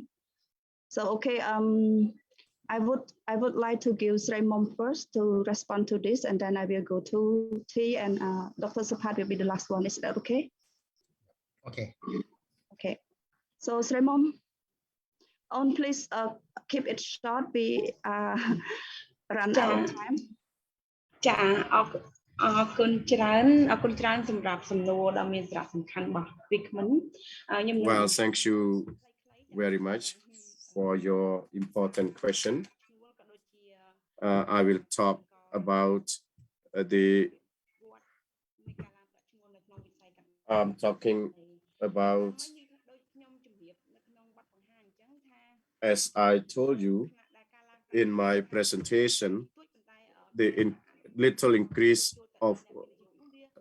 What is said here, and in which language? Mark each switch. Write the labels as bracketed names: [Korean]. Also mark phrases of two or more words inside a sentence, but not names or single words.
[English] So, okay, I would like to give Sreymom first to respond to this, and then I will go to T, and Dr. Supat will be the last one. Is that okay? Okay. Okay. So Sreymom, please keep it short. We run out of time. [Khmer] ចាអរគុណច្រើនសម្រាប់សំណួរដ៏មានសារៈសំខាន់របស់ពីក្មិន [English] Well, thank you very much for your important question. I will talk about talking about, as I told you in my presentation, the little increase of